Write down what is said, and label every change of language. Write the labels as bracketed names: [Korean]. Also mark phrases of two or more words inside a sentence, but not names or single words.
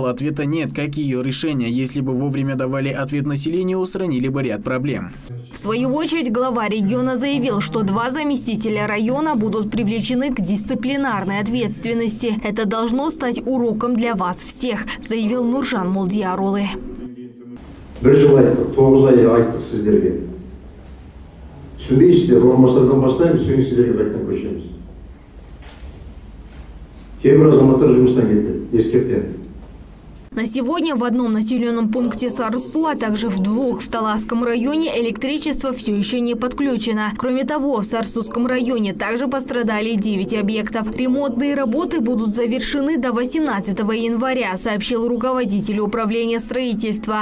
[Russian] Ответа нет, как и ее решения. Если бы вовремя давали ответ населению, устранили бы ряд проблем. В свою очередь, глава региона заявил, что 2 заместителя района будут привлечены к дисциплинарной ответственности. Это должно стать уроком для вас всех, заявил Нуржан Молдиярулы. [Kazakh] Түсінбейсіздер, орынбасардан бастаймыз, соң сіздерге қайттан көшеміз. Кейбір азаматтар жұмыстан кетеді, ескертемін. [Russian] На сегодня в одном населенном пункте Сарысу, а также в 2 в Таласском районе электричество все еще не подключено. Кроме того, в Сарсусском районе также пострадали 9 объектов. Ремонтные работы будут завершены до 18 января, сообщил руководитель управления строительства.